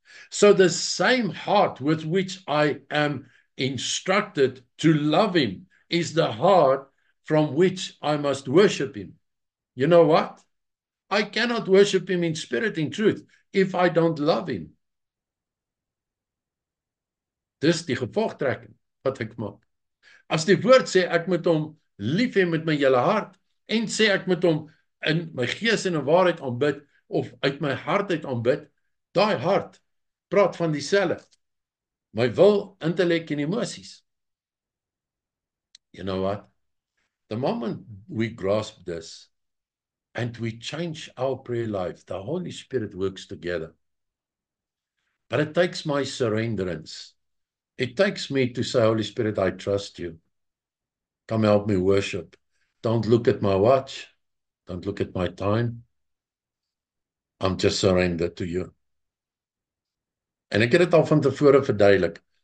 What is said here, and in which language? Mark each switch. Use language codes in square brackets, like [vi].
[en] So the same heart with which I am instructed to love him is the heart from which I must worship him. You know what? I cannot worship him in spirit and truth if I don't love him. [af] Dis die gevolgtrekking wat ek maak. As die woord sê ek moet hom lief hê met my hele hart en sê ek moet hom in my gees en in waarheid aanbid of uit my hart uit aanbid, daai hart praat van dieselfde. My wil, intellek en emosies. [en] You know what? The moment we grasp this, and we change our prayer life. The Holy Spirit works together. But it takes my surrenderance. It takes me to say, Holy Spirit, I trust you. Come help me worship. Don't look at my watch. Don't look at my time. I'm just surrendered to you. [af] En ek het dit al van tevore verduidelik.